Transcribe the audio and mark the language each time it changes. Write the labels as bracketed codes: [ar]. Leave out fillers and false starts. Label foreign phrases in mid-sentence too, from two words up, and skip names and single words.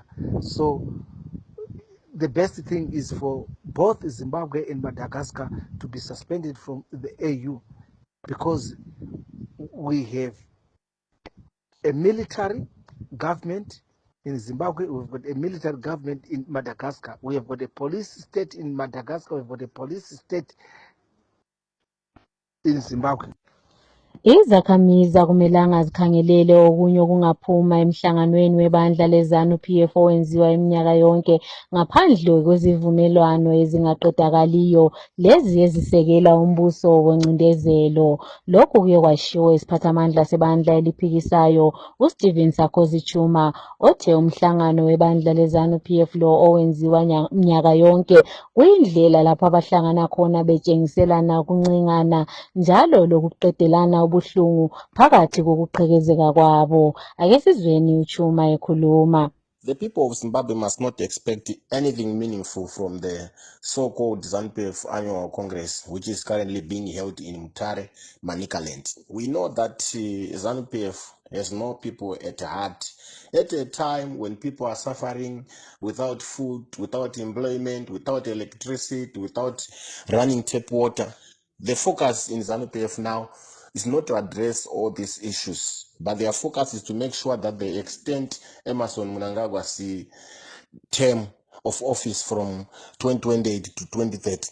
[en] So the best thing is for both Zimbabwe and Madagascar to be suspended from the AU, because we have a military government in Zimbabwe, we've got a military government in Madagascar, we have got a police state in Madagascar, we've got a police state in Zimbabwe. [nd] Izakhamizi akumelanga zikhangelele okunye okungaphuma emhlanganweni webandla leZANU-PF owenziwa iminyaka yonke ngaphandle kwezivumelwano ezingaqedakaliyo lezi ezisekela umbuso wencindezelo. Lokhu kuye kwashiwo isiphathamandla sebandla eliphikisayo uStephen Sarkozy Chuma, othe umhlangano webandla leZANU-PF lo owenziwa minyaka yonke kuyindlela lapho abahlangana khona betshengiselana ukuncengana njalo lokuqedelana ubuhlungu phakathi kokuqhekezeka kwabo. Ake sizweni uChuma ekhuluma. [en] The people of Zimbabwe must not expect anything meaningful from the so-called ZANU-PF Annual Congress, which is currently being held in Mutare, Manicaland. We know that ZANU-PF has no people at heart. At a time when people are suffering without food, without employment, without electricity, without running tap water, the focus in ZANU-PF now is not to address all these issues, but their focus is to make sure that they extend Emmerson Mnangagwa's term of office from 2028 to 2030.